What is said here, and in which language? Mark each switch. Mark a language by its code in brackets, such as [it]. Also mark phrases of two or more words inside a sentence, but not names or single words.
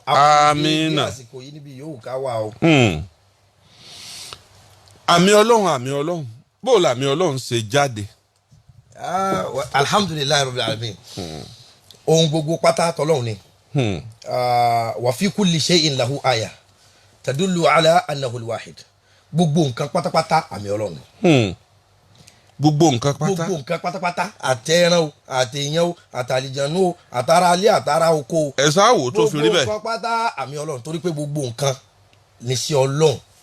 [yo] amiina. a kú dédé àsìkò yìí níbi yòówù ká wà o. àmì ọlọ́run bó la àmì ọlọ́run ṣe jáde. [ar] الحمد لله رب العالمين. [yo] ohun gbogbo pátá tọ́lọ́run ni. [ar] وفي كل شيء له آية تدل على أنه الواحد. [yo] gbogbo nǹkan pátápátá àmì ọlọ́run ni. gbogbo nǹkan pátá. gbogbo nǹkan pátápátá àtẹ̀ràn o àtẹ̀yàn o àtàlìjànú o àtàrà alẹ́ àtàrà oko o. ẹ sáwò tó fi rí bẹ́ẹ̀. gbogbo nǹkan pátá àmì ọlọ́run torí pé gbogbo nǹkan ní sí ọlọ́run.